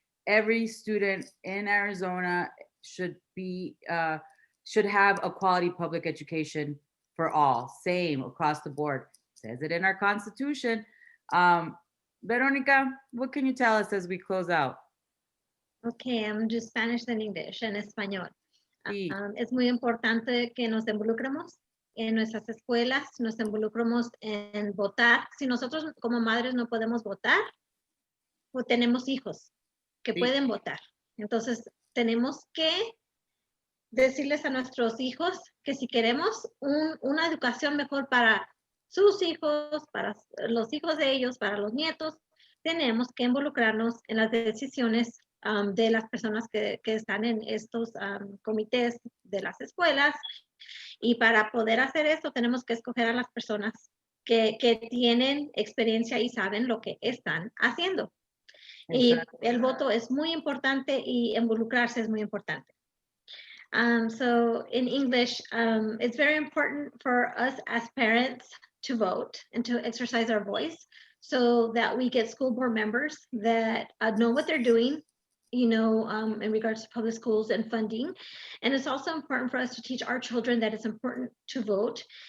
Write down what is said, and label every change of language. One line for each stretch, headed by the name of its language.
English: Every student in Arizona should have a quality public education for all, same across the board. Says it in our Constitution. Veronica, what can you tell us as we close out? Okay, I'm just Spanish and English,
Spanish: en español. Sí. Es muy importante que nos involucremos en nuestras escuelas, nos involucremos en votar. Si nosotros como madres no podemos votar, pues tenemos hijos que Sí. pueden votar. Entonces, tenemos que decirles a nuestros hijos que si queremos una educación mejor para sus hijos, para los hijos de ellos, para los nietos, tenemos que involucrarnos en las decisiones de las personas que están en estos comités de las escuelas. Y para poder hacer esto, tenemos que escoger a las personas que tienen experiencia y saben lo que están haciendo. Y el voto es muy importante y involucrarse es muy importante.
English: So in English, it's very important for us as parents to vote and to exercise our voice so that we get school board members that know what they're doing, in regards to public schools and funding. And it's also important for us to teach our children that it's important to vote.